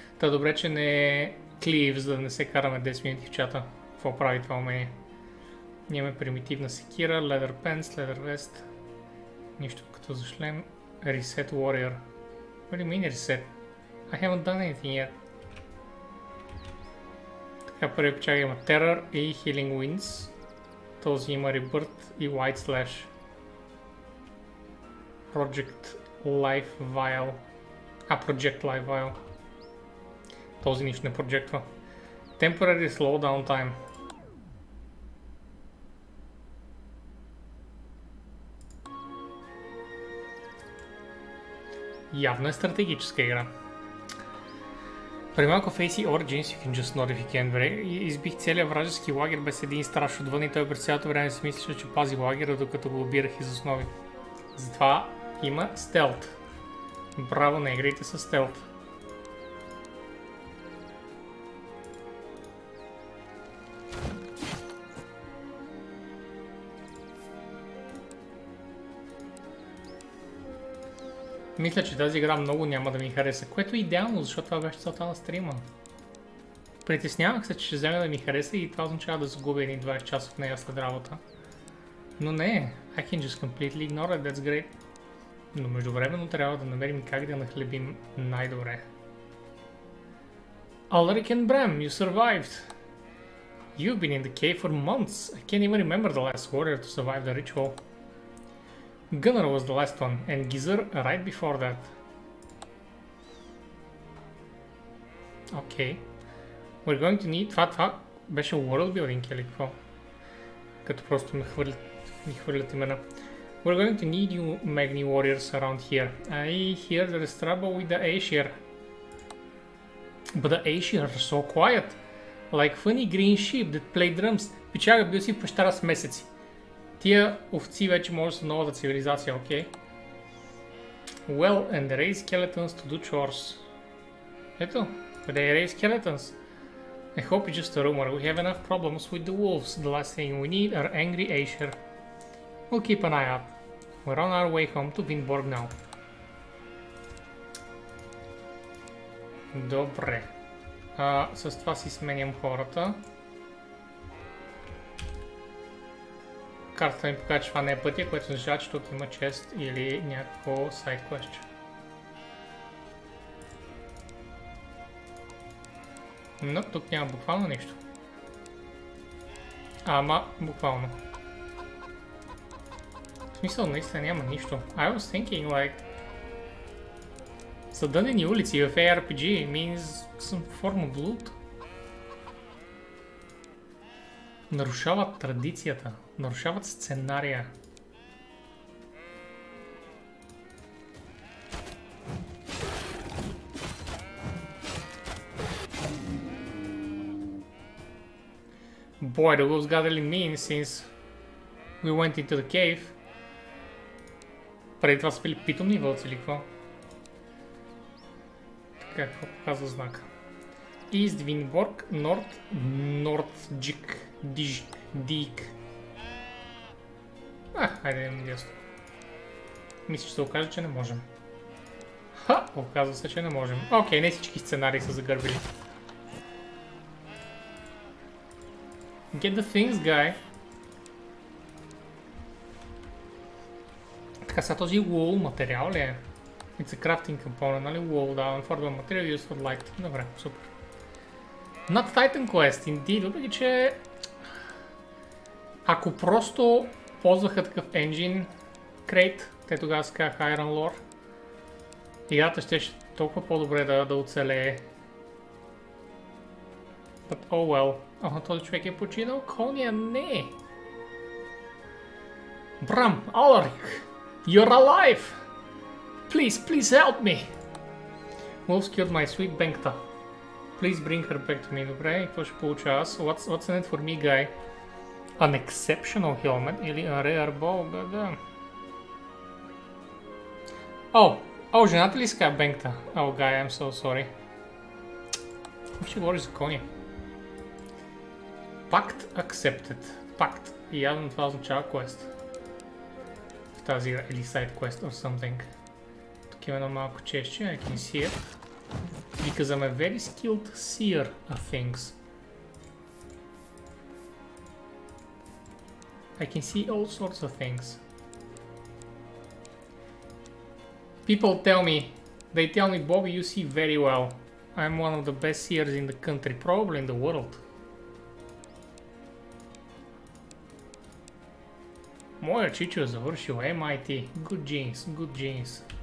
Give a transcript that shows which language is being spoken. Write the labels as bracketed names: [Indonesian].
[Bulgarian] Та добре, че не е Cleave, за да не се караме 10 минути в чата. Какво прави това умение? Имаме примитивна секира, Leather Pants, Leather Vest. Нищо като за шлем. [English] Reset Warrior. What do you mean reset? I haven't done anything yet. [Bulgarian] Така, първи печага има Terror и Healing Winds. Този има Rebirth и White Slash. [English] Project Life Vial. Project Life Vial. [Bulgarian] Този нищо не проджектва. [English] Temporary Slowdown Time. [Bulgarian] Явно е стратегическа игра. При малко [English] Facey Origins, you can just not if you can. [Bulgarian] Избих целият вражески лагер без един страш отвън и той през цялото време си мислеше, че пази лагера, докато го обирах из основи. Затова има стелт. Браво на игрите с стелт. Мисля, че тази игра много няма да ми хареса, което е идеално, защото това беше целта на стрима. Притеснявах се, че ще вземе да ми хареса и това означава да загубя едни 20 часа в нея след работа. Но не, [English] I can just completely ignore it, that's great. [Bulgarian] Но междувременно трябва да намерим как да нахлебим най-добре. [English] Alric and Bram, you survived! You've been in the cave for months. I can't even remember the last warrior to survive the ritual. Gunnar was the last one, and Gizar right before that. Okay. We're going to need... [Bulgarian] Това беше world building или какво? Като просто ми хвърлят имена. [English] We're going to need you Magni warriors around here. I hear there is trouble with the Aesir. But the Aesir are so quiet. Like funny green sheep that play drums. [Bulgarian] Пичага бил си в пещера с месеци. Тия овци вече може да са новата цивилизация, окей? [English] Well, and they raise skeletons to do chores. [Bulgarian] Ето, [English] they raise skeletons. I hope it's just a rumor. We have enough problems with the wolves. The last thing we need are angry Aesir. We'll keep an eye out. We're on our way home to Vinborg now. [Bulgarian] Добре. С това си сменям хората. Картата ми показва, че това не е пътя, което означава, че тук има чест или някакво сайд квест. Но тук няма буквално нищо. Ама буквално. В смисъл наистина няма нищо. [English] I was thinking like... [Bulgarian] Съдънени улици в [English] ARPG means some form of loot. [Bulgarian] Нарушават традицията, нарушават сценария. [English] Boy, the wolves got really mean since we went into the cave. [Bulgarian] Преди това са били питомни вълци или какво? Така, какво показва знака? [English] East Vinborg, North Nordjik, Dik. [Bulgarian] Хайде да имам ясно. Мисля, че се окаже, че не можем. Оказва се, че не можем. Окей, не всички сценарии са загърбили. [English] Get the things, guy. [Bulgarian] Така, сега този wool материал ли е? [English] It's a crafting component, [Bulgarian] нали? [English] Wool, [Bulgarian] да, [English] unforgettable material used for light. [Bulgarian] Добре, супер. [English] Not Titan Quest, indeed, [Bulgarian] въпреки че... Ако просто ползваха такъв engine crate, те тогава се казаха Iron Lore, играта ще толкова по-добре да оцелее. [English] But oh well. [Bulgarian] Този човек е починал, коня не. [English] Брам, Аларик, you're alive! Please help me! Wolves killed my sweet Bengta. Please bring her back to me. [Bulgarian] Добре, и какво ще получа аз? [English] What's in it for me, guy? An exceptional helmet [Bulgarian] или [English] a rare bow? [Bulgarian] Да. О, жената ли ска Бengta? [English] Oh, guy, I'm so sorry. [Bulgarian] Ще говориш за коня. [English] Pact accepted. Pact. [Bulgarian] И явно това означава quest. В тази игра. Или [English] side quest or something. [Bulgarian] Тук има едно малко честче. [English] I can see it. Because I'm a very skilled seer of things. I can see all sorts of things. People tell me, Bobi, you see very well. I'm one of the best seers in the country, probably in the world. [Bulgarian] Моя чичо е завършил MIT. [English] Good genes.